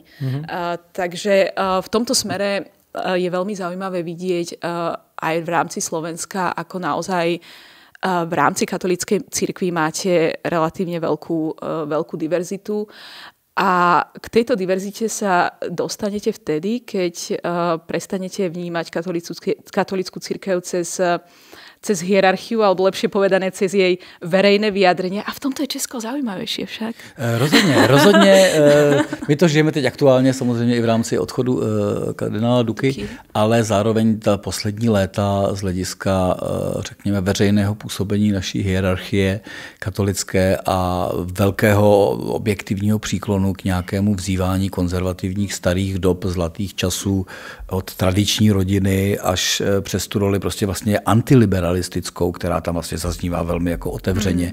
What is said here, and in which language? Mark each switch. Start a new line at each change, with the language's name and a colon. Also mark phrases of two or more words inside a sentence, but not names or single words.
Slovak: Takže v tomto smere je veľmi zaujímavé vidieť aj v rámci Slovenska, ako naozaj v rámci katolíckej cirkvi máte relatívne veľkú diverzitu. A k tejto diverzite sa dostanete vtedy, keď prestanete vnímať katolícku cirkev cez hierarchiu, alebo lepšie povedané cez jej verejné vyjadrenie. A v tomto je Česko zaujímavejšie však.
Czech: Rozhodně. My to žijeme teď aktuálně samozřejmě i v rámci odchodu kardinála Duky, ale zároveň ta poslední léta z hlediska, řekněme, veřejného působení naší hierarchie katolické a velkého objektivního příklonu k nějakému vzývání konzervativních starých dob, zlatých časů od tradiční rodiny až přes tu roli prostě vlastně antiliberalistickou, která tam vlastně zaznívá velmi jako otevřeně.